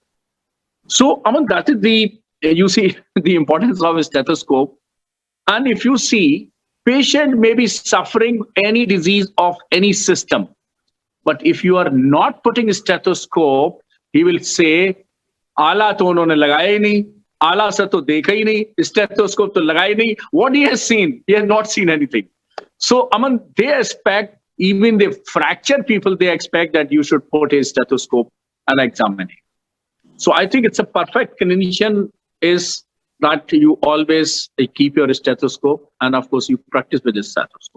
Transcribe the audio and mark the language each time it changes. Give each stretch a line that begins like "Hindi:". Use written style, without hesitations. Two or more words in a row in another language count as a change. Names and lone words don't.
English: So, that is you see the importance of a stethoscope. And if you see, patient may be suffering any disease of any system. But if you are not putting a stethoscope, he will say,
Hindi: अला तो उन्होंने लगाया ही नहीं, अला सा तो देखा ही नहीं, stethoscope तो लगाया ही नहीं.
English: What he has seen, he has not seen anything. So, they expect, even the fractured people, they expect that you should put a stethoscope and examine it. So, I think it's a perfect clinician is that you always keep your stethoscope, and of course, you practice with the stethoscope.